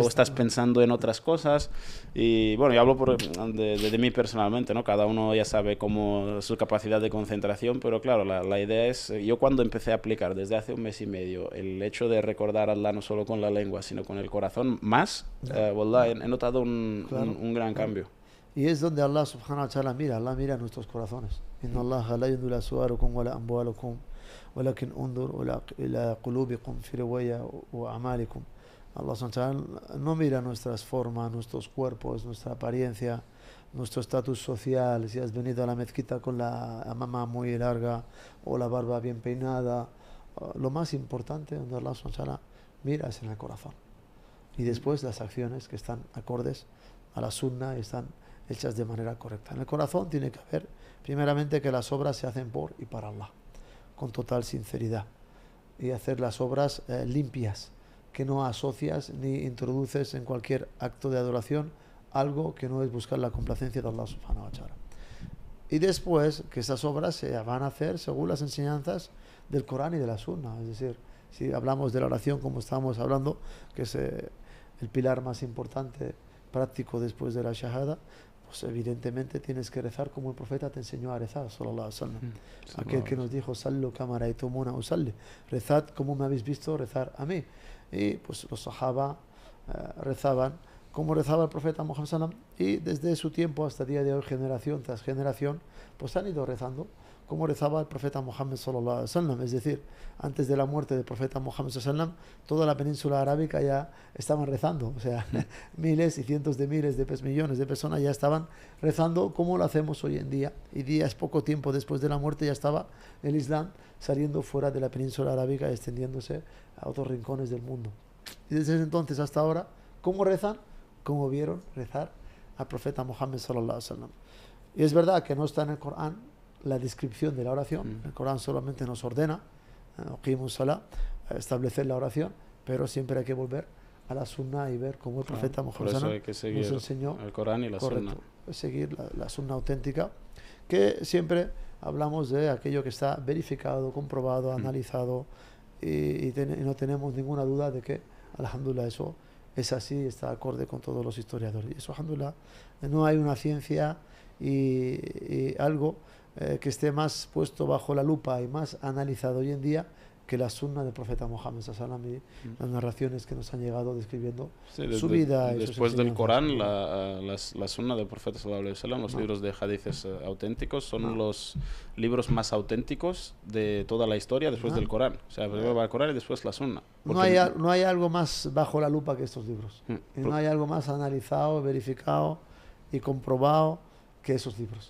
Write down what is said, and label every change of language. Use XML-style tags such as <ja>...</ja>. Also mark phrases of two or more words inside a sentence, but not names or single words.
<es>Luego estás pensando en otras cosas. Y bueno, yo hablo de mí personalmente, ¿no? Cada uno ya sabe cómo su capacidad de concentración, pero claro, la idea es, yo cuando empecé a aplicar desde hace 1 mes y medio el hecho de recordar a Allah no solo con la lengua, sino con el corazón más, wallah, he notado un gran cambio. Y es donde Allah</es> <ar>سبحانه وتعالى</ar> <es>mira, Allah mira nuestros corazones.</es> <ar>إن الله لا يدهو لا صوركم ولا أموالكم ولكن انظر إلى قلوبكم في رواية وأعمالكم.</ar> <es>Allah</es> <ar>سبحانه وتعالى</ar> <es>no mira nuestras formas, nuestros cuerpos, nuestra apariencia, nuestro estatus social, si has venido a la mezquita con la mama muy larga o la barba bien peinada. Lo más importante donde Allah</es> <ar>سبحانه وتعالى</ar> <es>mira es en el corazón. Y después las acciones que están acordes a la sunna y están hechas de manera correcta. En el corazón tiene que haber, primeramente, que las obras se hacen por y para Allah, con total sinceridad, y hacer las obras limpias, que no asocias ni introduces en cualquier acto de adoración algo que no es buscar la complacencia de Allah</es> <ar>سبحانه وتعالى.</ar> <es>Y después que esas obras se van a hacer según las enseñanzas del Corán y de la Sunna. Es decir, si hablamos de la oración como estábamos hablando, que es el pilar más importante práctico después de la shahada, pues evidentemente tienes que rezar como el profeta te enseñó a rezar,</es> <ar>صلى الله عليه وسلم.</ar> <es>Aquel que nos dijo,</es> <ar>صلوا كما رأيتموني أصلي,</ar> <es>rezad como me habéis visto rezar a mí. Y pues los sahaba rezaban como rezaba el profeta Muhammad sallam, y desde su tiempo hasta el día de hoy, generación tras generación, pues han ido rezando cómo rezaba el profeta Muhammad</es> <ar>صلى الله عليه وسلم.</ar> <es>Es decir, antes de la muerte del profeta Muhammad</es> <ar>صلى الله عليه وسلم,</ar> <es>toda la península arábica ya estaban rezando. O sea, miles y cientos de miles de millones de personas ya estaban rezando como lo hacemos hoy en día. Y días, poco tiempo después de la muerte, ya estaba el Islam saliendo fuera de la península arábica y extendiéndose a otros rincones del mundo. Y desde ese entonces hasta ahora, ¿cómo rezan? Como vieron rezar al profeta Muhammad</es> <ar>صلى الله عليه وسلم.</ar> <es>Y es verdad que no está en el Corán la descripción de la oración. El Corán solamente nos ordena establecer la oración, pero siempre hay que volver a la sunna y ver cómo el profeta Muhammad nos enseñó el Corán y la sunna. Seguir la sunna auténtica, que siempre hablamos de aquello que está verificado, comprobado, analizado, y no tenemos ninguna duda de que, alhamdulillah, eso es así, está acorde con todos los historiadores. Y eso, alhamdulillah, no hay una ciencia y algo que esté más puesto bajo la lupa y más analizado hoy en día que la sunna del profeta Muhammad</es> <ar>صلى الله عليه وسلم</ar> <es>y las narraciones que nos han llegado describiendo su vida. Y después del Corán, la sunna del profeta</es> <ar>صلى الله عليه وسلم,</ar> <es>los libros de hadices auténticos, son los libros más auténticos de toda la historia después del Corán. O sea, primero va el Corán y después la sunna. No hay algo más bajo la lupa que estos libros. Y no hay algo más analizado, verificado y comprobado que esos libros.</es>